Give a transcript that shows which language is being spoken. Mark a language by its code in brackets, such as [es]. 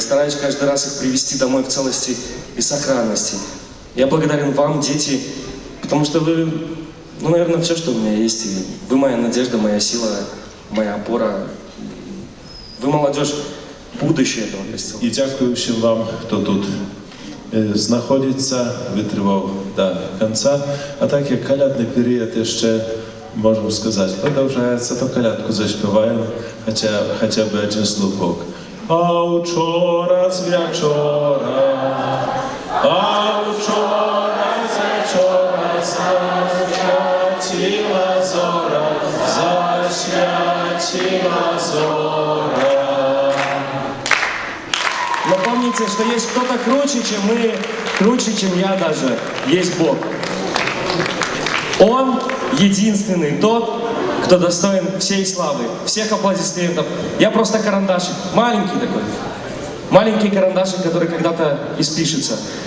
[ru] Я стараюсь каждый раз их привести домой в целости и сохранности. Я благодарен вам, дети, потому что вы, наверное, все, что у меня есть. И вы моя надежда, моя сила, моя опора. Вы молодежь, будущее этого костела. [uk] І дякую всім вам, хто тут знаходиться, витривав до кінця. А так як колядний період ще, можемо сказати, продовжується, то колядку заспіваємо, хоча б один слухок. А вчора з вечора, а вчора з вечора засвятила зора, засвятила зора. [ru] Но помните, что есть кто-то круче, чем мы, круче, чем я даже. Есть Бог. Он единственный тот, кто достоин всей славы, всех аплодисментов. Я просто карандашик, маленький такой. Маленький карандашик, который когда-то испишется.